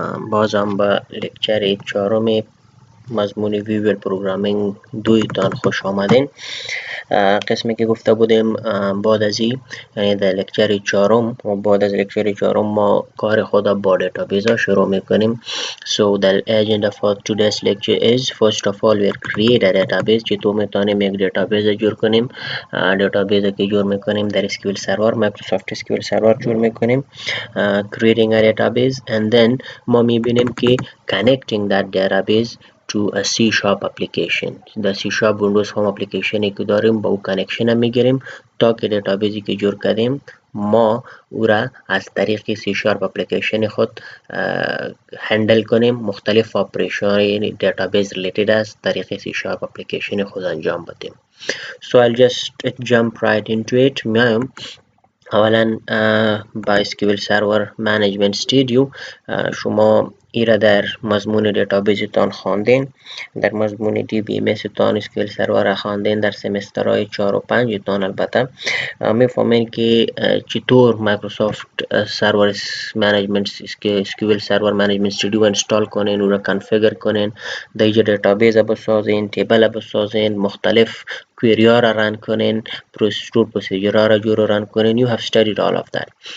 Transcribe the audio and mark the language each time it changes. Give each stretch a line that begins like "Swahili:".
Persian: باز هم به لکچر چهارم مضمون ویژوال پروگرامینگ دویتان خوش آمدین. قسمی که گفته بودیم بعد از این، یعنی در لکچر چهارم و بعد از لکچر چهارم ما کار خود با دیتابیس ها شروع میکنیم.
English: So the agenda for today's lecture is first of all we create a database.
Persian: چطور میتونیم یک دیتابیس جور کنیم. دیتابیس که جور میکنیم در SQL سرور، مایکروسافت SQL سرور جور میکنیم.
English: Creating a database and then
Persian: ما میبینیم که
English: connecting that database to a C sharp application. the C sharp Windows Home application
Persian: که داریم با او کانکشن هم میگیریم تا که دیتابیسی که جور کردیم ما او را از طریق C sharp اپلیکیشن خود هندل کنیم. مختلف اپریشن یعنی دیتابیس ریلیتد از طریق C sharp اپلیکیشن خود انجام بدیم.
English: So I'll just jump right into it.
Persian: میایم اولا با SQL Server Management Studio شما ایره در مضمون دیتابیس تان خواندین، در مضمون DBMS تان SQL Server خواندین در سمسترهای 4 و 5 تان. البته میفهمین که چطور مایکروسافت سرور منیجمنت SQL Server Management Studio انستال کنین، او را کنفیگر کنین، در اینجا دیتابیس بسازین، تیبل بسازین، مختلف query ها را رن کنین، procedure ها را جور رن کنین.
English: You have studied all of that.